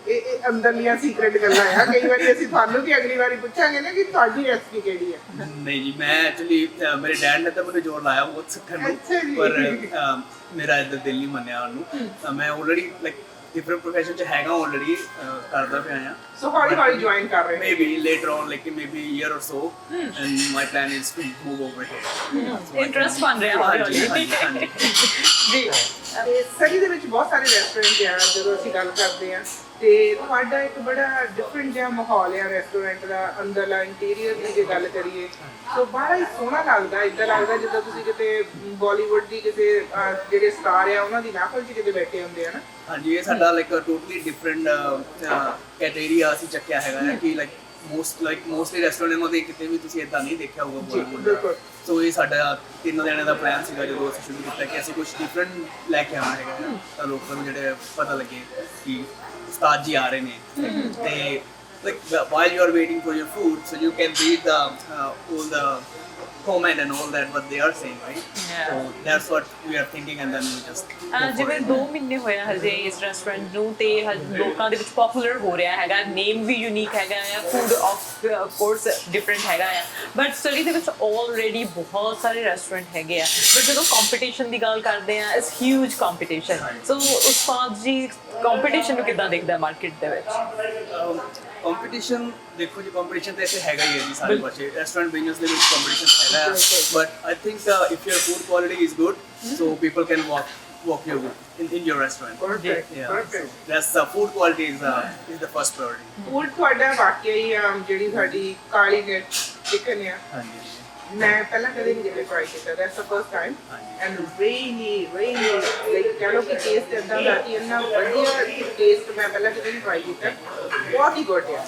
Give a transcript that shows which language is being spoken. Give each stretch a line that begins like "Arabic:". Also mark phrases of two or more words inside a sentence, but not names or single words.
Punjabi: ਇਹ ਅੰਦਰਲੀਆਂ ਸੀਕ੍ਰੇਟ ਗੱਲਾਂ ਆ, ਕਈ ਵਾਰੀ ਅਸੀਂ ਤੁਹਾਨੂੰ ਵੀ ਅਗਲੀ ਵਾਰੀ ਪੁੱਛਾਂਗੇ ਨਾ ਕਿ ਤੁਹਾਡੀ ਰੈਸਪੀ ਕਿਹੜੀ ਆ। ਨਹੀਂ ਜੀ, ਮੈਂ ਐਕਚੁਅਲੀ ਮੇਰੇ ਡੈਡ ਨੇ ਤਾਂ ਮੈਨੂੰ ਜ਼ੋਰ ਲਾਇਆ ਬਹੁਤ ਸਿੱਖਣ ਨੂੰ, ਅੱਛਾ ਜੀ। ਪਰ ਮੇਰਾ ਇੱਧਰ ਦਿਲ ਨਹੀਂ ਮੰਨਿਆ ਉਹਨੂੰ। ਤਾਂ ਮੈਂ
English: already like different profession
Punjabi: 'ਚ ਹੈਗਾ, ਆਲਰੇਡੀ ਕਰਦਾ ਪਿਆ ਆ। ਸੋ ਹੌਲੀ ਜੁਆਇਨ ਕਰ ਰਹੇ
English: Maybe later on, like maybe a year or so, and my plan is to move over here.
Punjabi: Interest ਬਣ ਰਿਹਾ ਹੌਲੀ ਹੌਲੀ। ਜੀ। ਤੇ ਸਰੀ ਦੇ ਵਿੱਚ ਬਹੁਤ ਸਾਰੇ ਰੈਸਟੋਰੈਂਟ ਆ, ਜਦੋਂ ਅਸੀਂ ਗੱਲ ਕਰਦੇ ਆ ਤੇ ਤੁਹਾਡਾ ਇੱਕ ਬੜਾ ਡਿਫਰੈਂਟ ਜਿਹਾ ਮਾਹੌਲ ਆ ਰੈਸਟੋਰੈਂਟ ਦਾ। ਅੰਦਰਲਾ ਇੰਟੀਰੀਅਰ ਦੀ ਜੇ ਗੱਲ ਕਰੀਏ ਸੋ ਬੜਾ ਹੀ ਸੋਹਣਾ ਲੱਗਦਾ। ਇੱਦਾਂ ਲੱਗਦਾ ਜਿੱਦਾਂ ਤੁਸੀਂ ਕਿਤੇ ਬਾਲੀਵੁੱਡ ਦੀ ਕਿਸੇ ਜਿਹੜੇ ਸਟਾਰ ਆ ਉਹਨਾਂ ਦੀ ਮਹਿਫਲ 'ਚ ਕਿਤੇ ਬੈਠੇ ਹੁੰਦੇ ਆ ਨਾ। ਹਾਂਜੀ, ਇਹ ਸਾਡਾ
English: like totally different category
Punjabi: ਅਸੀਂ ਚੱਕਿਆ ਹੈਗਾ ਹੈ ਕਿ ਮੋਸਟਲੀ ਰੈਸਟੋਰੈਂਟ ਦੇ ਕਿਤੇ ਵੀ ਤੁਸੀਂ ਇਦਾਂ ਨਹੀਂ ਦੇਖਿਆ ਹੋਊਗਾ ਬਾਲੀਵੁੱਡ। ਸੋ ਇਹ ਸਾਡਾ 3 ਦਿਨਾਂ ਦਾ ਪਲਾਨ ਸੀਗਾ ਜਦੋਂ ਅਸੀਂ ਸ਼ੁਰੂ ਕੀਤਾ ਕਿ ਅਸੀਂ ਕੁਝ ਡਿਫਰੈਂਟ ਲੈ ਕੇ ਆਉਣਾ ਹੈਗਾ ਤਾਂ ਲੋਕਾਂ ਨੂੰ ਜਿਹੜੇ ਪਤਾ ਲੱਗੇ ਕਿ ਉਸਤਾਦ ਜੀ ਆ ਰਹੇ ਨੇ।
English: ਤੇ like while you are waiting for your food, so you can read the all the comment and all that what they are saying, right? Yeah. So that's what we are thinking, and then we just go for
Punjabi: ਜਿਵੇਂ
English: it.
Punjabi: 2 ਮਹੀਨੇ ਹੋਇਆ ਹਜੇ ਇਸ ਰੈਸਟੋਰੈਂਟ ਨੂੰ, ਤੇ ਲੋਕਾਂ ਦੇ ਵਿੱਚ ਪਪੂਲਰ ਹੋ ਰਿਹਾ ਹੈਗਾ। ਨੇਮ ਵੀ ਯੂਨੀਕ ਹੈਗਾ ਆ,
English: food of course different
Punjabi: ਹੈਗਾ ਆ, ਬਟ ਸਟੱਡੀ ਦੇ ਵਿੱਚ ਆਲਰੇਡੀ ਬਹੁਤ ਸਾਰੇ ਰੈਸਟੋਰੈਂਟ ਹੈਗੇ ਆ। ਬਟ ਜਦੋਂ ਕੰਪੀਟੀਸ਼ਨ ਦੀ ਗੱਲ ਕਰਦੇ ਆ,
English: it's huge competition.
Punjabi: ਸੋ ਉਸਤਾਦ ਜੀ ਕੰਪੀਟੀਸ਼ਨ ਨੂੰ ਕਿੱਦਾਂ ਦੇਖਦਾ ਮਾਰਕੀਟ ਦੇ ਵਿੱਚ? ਕੰਪੀਟੀਸ਼ਨ ਦੇਖੋ ਜੀ, ਕੰਪੀਟੀਸ਼ਨ ਤਾਂ ਇੱਥੇ ਹੈਗਾ ਹੀ ਹੈ ਜੀ ਸਾਰੇ ਪਾਸੇ। ਰੈਸਟੋਰੈਂਟ ਬਿਜ਼ਨਸ ਦੇ ਵਿੱਚ ਕੰਪੀਟੀਸ਼ਨ ਹੈਗਾ,
English: but I think if your food quality is good, so people can walk your in your restaurant. Perfect. Yeah, Perfect. so that's the food quality is the first priority.
Punjabi: ਫੂਡ ਤੁਹਾਡਾ ਵਾਕਿਆ ਹੀ ਜਿਹੜੀ ਸਾਡੀ ਕਾਲੀ ਮਿਰਚ ਚਿਕਨ ਆ, ਹਾਂਜੀ ਮੈਂ ਪਹਿਲਾਂ ਕਦੇ ਨਹੀਂ ਕਿਤੇ ਟਰਾਈ ਕੀਤਾ।
English: that's the first time and really like
Punjabi: ਕਹ ਲਓ ਕਿ ਟੇਸਟ ਇਦਾਂ ਦਾ ਕਿ ਇੰਨਾ ਵਧੀਆ ਟੇਸਟ ਮੈਂ ਪਹਿਲਾਂ ਕਦੇ ਨਹੀਂ ਟਰਾਈ ਕੀਤਾ। ਬਹੁਤ ਹੀ ਗੁੱਡ ਆ।